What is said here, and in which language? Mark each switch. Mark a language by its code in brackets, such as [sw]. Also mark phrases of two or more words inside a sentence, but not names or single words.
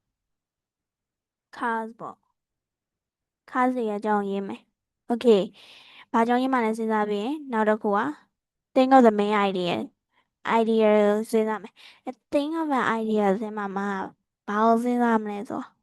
[my] cars ပေါ့ cars တွေအကြောင်းရေးမယ် okay ဘာအကြောင်းရေးမှာလဲစဉ်းစားပြီးရင်နောက်တစ်ခုက [en] think of the main idea [my] စဉ်းစားမယ် [en] think of an idea [my] စဉ်းမှာဘာကိုစဉ်းစားမလဲဆို